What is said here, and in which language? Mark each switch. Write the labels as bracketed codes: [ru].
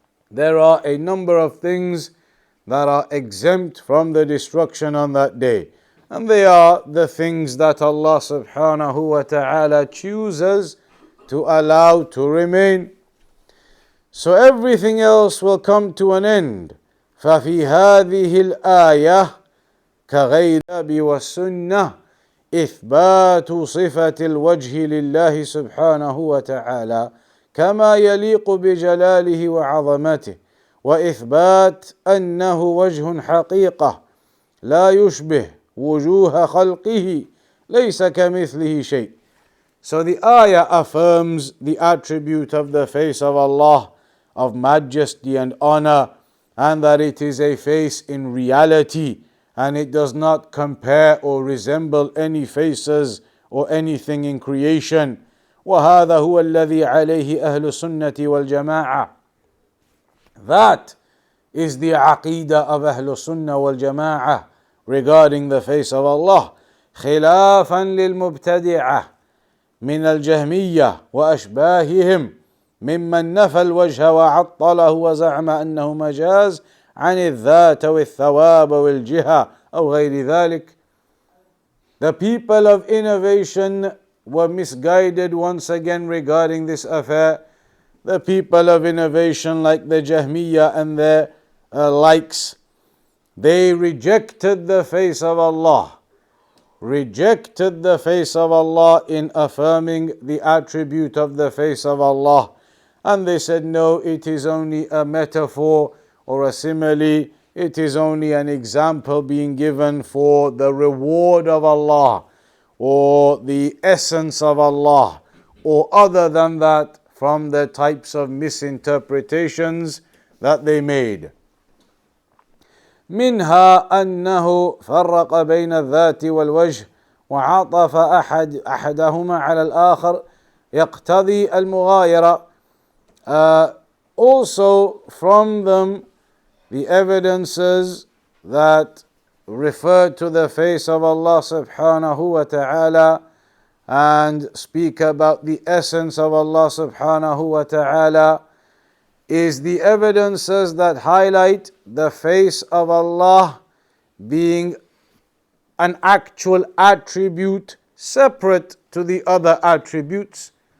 [en] There are a number of things that are exempt from the destruction on that day. And they are the things that Allah subhanahu wa ta'ala chooses to allow to remain. So everything else will come to an end. [ar] فَفِي هَذِهِ الْآيَةِ كَغَيْرَبِ وَالسُّنَّةِ إثبات صفة الوجه لله سبحانه وتعالى كما يليق بجلاله وعظمته وإثبات أنه وجه حقيقة لا يشبه وجوه خلقه ليس كمثله شيء. [en] So the ayah affirms the attribute of the face of Allah, of majesty and honor, and that it is a face in reality, and it does not compare or resemble any faces or anything in creation. [ar] وَهَذَا هُوَ الَّذِي عَلَيْهِ أَهْلُ السُّنَّةِ وَالْجَمَاعَةِ. [en] That is the Aqidah of Ahlul Sunnah wal Jama'ah regarding the face of Allah. [ar] خِلَافًا لِلْمُبْتَدِعَةِ من الجهمية وأشباههم ممن نفى الوجه وعطله وزعم أنه مجاز عن الذات والثواب والجهة أو غير ذلك. [en] The people of innovation were misguided once again regarding this affair. The people of innovation, like the Jahmiyyah and their likes, They rejected the face of Allah, rejected the face of Allah in affirming the attribute of the face of Allah. And they said, no, it is only a metaphor or a simile, it is only an example being given for the reward of Allah or the essence of Allah, or other than that from the types of misinterpretations that they made. [ar] منها أنه فرق بين الذات والوجه وعطف أحدهما على الآخر يقتضي المغايرة. [en] Also from them, the evidences that refer to the face of Allah subhanahu wa ta'ala and speak about the essence of Allah subhanahu wa ta'ala is the evidences that highlight the face of Allah being an actual attribute separate to the other attributes.